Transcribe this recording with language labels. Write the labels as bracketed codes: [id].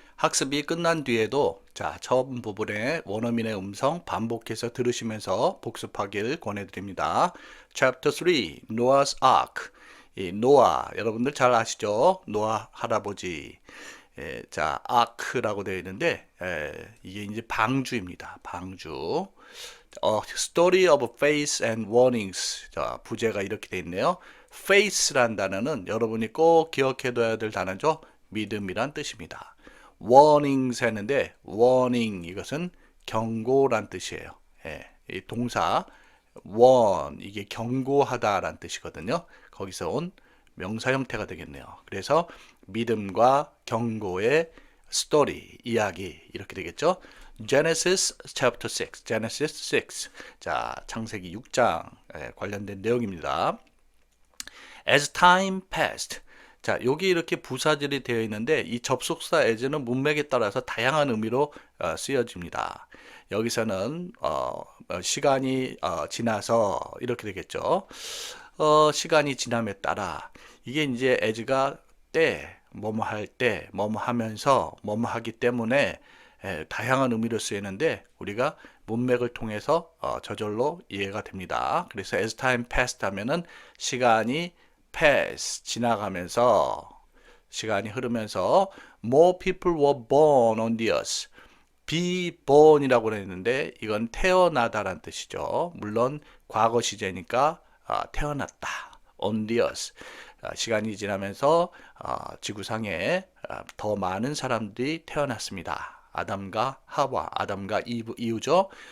[ko] 학습이 끝난 뒤에도 자, 처음 부분의 원어민의 음성 반복해서 들으시면서 복습하길 권해드립니다. [en] Chapter 3, Noah's Ark. [ko] 이 노아, 여러분들 잘 아시죠? 노아 할아버지. 자, 아크라고 되어 있는데 이게 이제 방주입니다. 방주. [en] Story of Faith and Warnings. [ko] 자, 부제가 이렇게 되어 있네요. Faith란 단어는 여러분이 꼭 기억해둬야 될 단어죠. 믿음이란 뜻입니다. warnings 했는데 warning 이것은 경고란 뜻이에요. 이 동사 warn 이게 경고하다란 뜻이거든요. 거기서 온 명사 형태가 되겠네요. 그래서 믿음과 경고의 story 이야기 이렇게 되겠죠. [en] Genesis chapter 6. Genesis 6. [ko] 자, 창세기 6장 관련된 내용입니다. [en] As time passed. [ko] 자, 여기 이렇게 부사절이 되어 있는데 이 접속사 as는 문맥에 따라서 다양한 의미로 쓰여집니다. 여기서는 시간이 지나서 이렇게 되겠죠. 시간이 지남에 따라 이게 이제 as가 때, 뭐뭐 할 때, 뭐뭐 하면서, 뭐뭐 하기 때문에 다양한 의미로 쓰이는데 우리가 문맥을 통해서 저절로 이해가 됩니다. 그래서 [en] as time passed [ko] 하면은 시간이 [en] pass [ko] 지나가면서 시간이 흐르면서 [en] more people were born on the earth. [ko] be born이라고 했는데 이건 태어나다란 뜻이죠. 물론 과거 시제니까 태어났다. [en] on the earth. [ko] 시간이 지나면서 지구상에 더 많은 사람들이 태어났습니다. 아담과 하와, 아담과 이브죠.